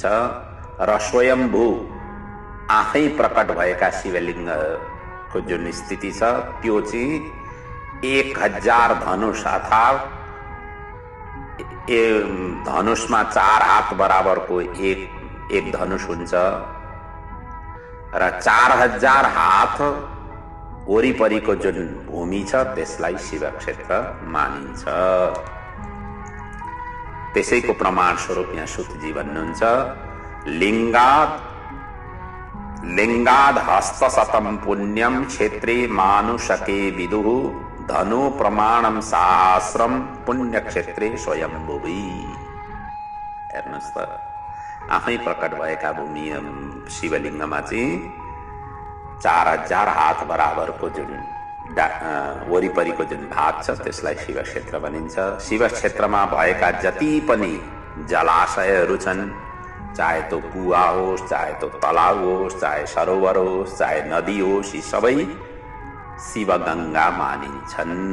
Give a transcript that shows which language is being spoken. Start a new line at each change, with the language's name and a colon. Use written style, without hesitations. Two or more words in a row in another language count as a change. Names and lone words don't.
Nepali: र स्वयम्भू आफै प्रकट भएका शिवलिङ्गको जुन स्थिति छ त्यो चाहिँ 1000 धनुष अर्थात् धनुषमा 4 हात बराबरको एक धनुष हुन्छ र 4000 हात वरिपरिको जुन भूमि छ त्यसलाई शिव क्षेत्र मानिन्छ। त्यसैको प्रमाण स्वरूप यहाँ सुतजी भन्नुहुन्छ,
Sanskrit: लिंगाद हस्तशतम पुण्यम क्षेत्रे मानुषके विदुः धनु प्रमाणम सहस्रम पुण्य क्षेत्रे स्वयंभुवि।
Nepali: हेर्नुहोस् त, आफै प्रकट भएका भूमि शिवलिङ्गमा चाहिँ 4000 हात बराबरको जुन वरिपरिको जुन भाग छ त्यसलाई शिव क्षेत्र भनिन्छ। शिव क्षेत्रमा भएका जति पनि जलाशयहरू छन्, चाहे तो कुवा होस्, चाहे तो तलाउ होस्, चाहे सरोवर होस्, चाहे नदी होस्, यी सबै शिवगंगा मानिन्छन्।